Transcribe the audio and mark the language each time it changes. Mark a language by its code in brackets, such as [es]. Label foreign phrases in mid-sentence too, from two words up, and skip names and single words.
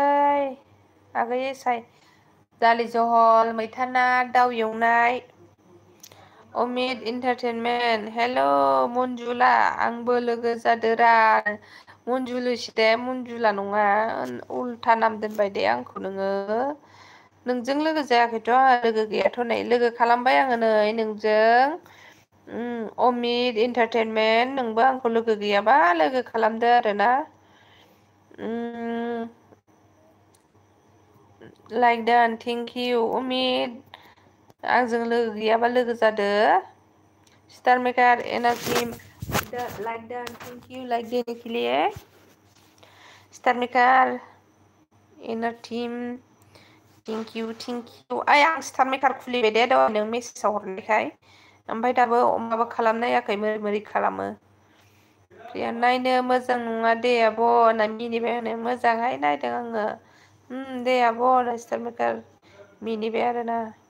[brx] आगै एसाय दालि जहल मैथा ना दाउ एवनाय अमित इन्टारटेनमेन्ट हेल' मन्जुला आंबो लोगो जादोरा मन्जुलिसो दे मन्जुला नङा उल्था नाम दोनबाय दे आंखौ नोङो नोंजों लोगो जायाखैथ' लोगो गैयाथ' नै लोगो खालामबाय आङो नै नोंजों अमित इन्टारटेनमेन्ट नोंबो आंखौ लोगो गैयाबा लोगो खालामदो आरोना [en] like done thank you [brx] अमित आंजों लोगो गैयाबा लोगो जादो [en] star maker energy like done thank you [hi] लाइक देने के लिए [en] star maker inner team thank you [brx] आं स्टार मेकार खुलिबाय दे दहाय नों मेसेजाव हरनायखाय ओमफ्राय दाबो माबा खालामनायाखै मोरै खालामो प्रिया नायनो मोजां नङा दे आब' होनना मिनिबाय होनो मोजांहाय नायदों आङो दे आब' स्टार मेकार मिनिबाय आरोना